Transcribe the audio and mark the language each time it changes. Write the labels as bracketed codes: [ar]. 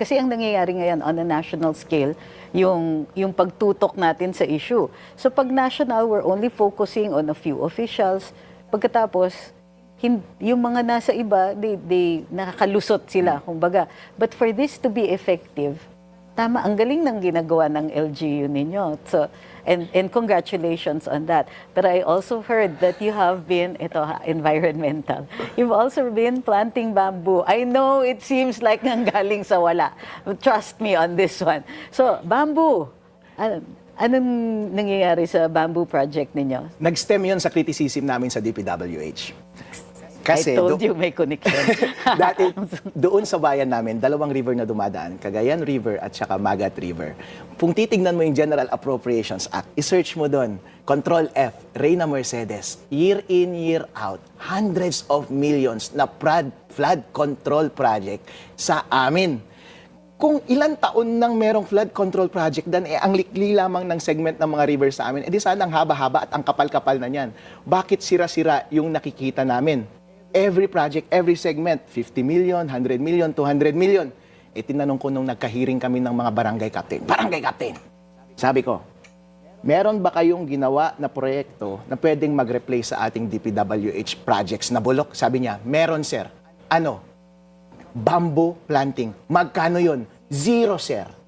[tl] Kasi ang nangyayari ngayon on a national scale, yung pagtutok natin sa issue. [en] So pag national, we're only focusing on a few officials. [tl] Pagkatapos, yung mga nasa iba, they nakakalusot sila, kumbaga. [en] But for this to be effective, [tl] tama, ang galing ng ginagawa ng LGU ninyo. [en] So, and congratulations on that. But I also heard that you have been, environmental. You've also been planting bamboo. I know it seems like [tl] nanggaling sa wala. [en] Trust me on this one. So, bamboo. [tl] Anong nangyayari sa bamboo project ninyo? Nag-stem yun sa criticism namin sa DPWH. Kasi [en] I told you may connection. [tl] dati, doon sa bayan namin, dalawang river na dumadaan, Cagayan River at saka Magat River. Kung titignan mo yung General Appropriations Act, isearch mo doon, Control F, Reyna Mercedes, year in, year out, hundreds of millions na flood control project sa amin. Kung ilang taon nang merong flood control project dan, ang likli lamang ng segment ng mga river sa amin, edi sana ang haba-haba at ang kapal-kapal na niyan. Bakit sira-sira yung nakikita namin? [en] Every project, every segment, 50 million, 100 million, 200 million. [tl] Tinanong ko nung nagkahiring kami ng mga barangay captain. Barangay captain! Sabi ko, meron ba kayong ginawa na proyekto na pwedeng mag-replace sa ating DPWH projects na bulok? Sabi niya, meron sir. Ano? Bamboo planting. Magkano yon? Zero sir.